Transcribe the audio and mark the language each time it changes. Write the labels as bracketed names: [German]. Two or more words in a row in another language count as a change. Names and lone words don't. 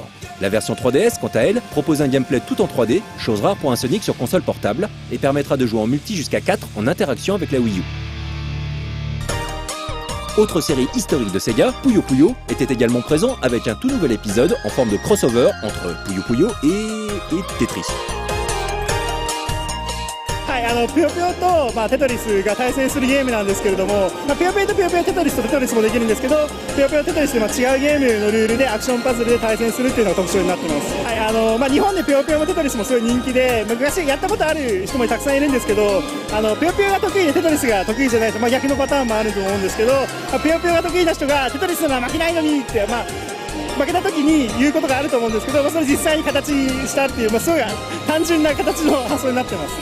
[French] La version 3DS, quant à elle, propose un gameplay tout en 3D, chose rare pour un Sonic sur console portable, et permettra de jouer en multi jusqu'à 4 en interaction avec la Wii U. Autre série historique de Sega, Puyo Puyo, était également présent avec un tout nouvel épisode en forme de crossover entre Puyo Puyo et Tetris. [Japanese] ぷよぷよと、テトリスが対戦するゲームなんですけれども、ぷよぷよとぷよぷよテトリスとテトリスもできるんですけど、ぷよぷよテトリスで違うゲームのルールでアクションパズルで対戦するっていうのが特徴になってます。日本でぷよぷよもテトリスもすごい人気で、昔やったことある人もたくさんいるんですけど、ぷよぷよが得意でテトリスが得意じゃないと、逆のパターンもあると思うんですけど、ぷよぷよが得意な人がテトリスなら負けないのにって、負けた時に言うことがあると思うんですけど、それ実際に形したっていう、すごい単純な形の発想になってます。